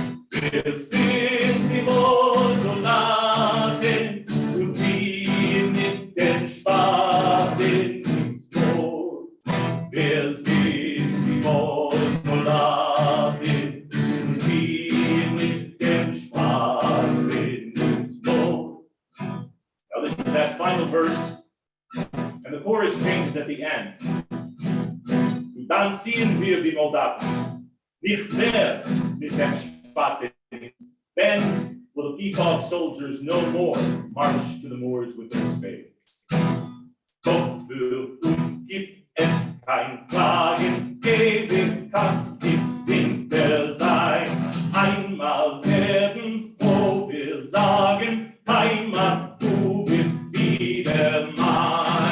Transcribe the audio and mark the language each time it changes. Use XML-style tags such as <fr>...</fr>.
<de>Wir sind die Moorsoldaten und ziehen mit den Spaten ins Moor. Wir sind die Moorsoldaten und ziehen mit den Spaten ins Moor.</de> <en>Now listen to that final verse, and the chorus changed at the end.</en> <de>Und dann ziehen wir die Soldaten, nicht mehr mit den Spaten.</de> <en>Then will the Peatbog Soldiers no more march to the moors with their spades.</en> <de>Doch für uns gibt es kein Klagen, ewig kann's nicht Winter sein. Einmal werden froh wir sagen, Heimat, du bist wieder mein.</de>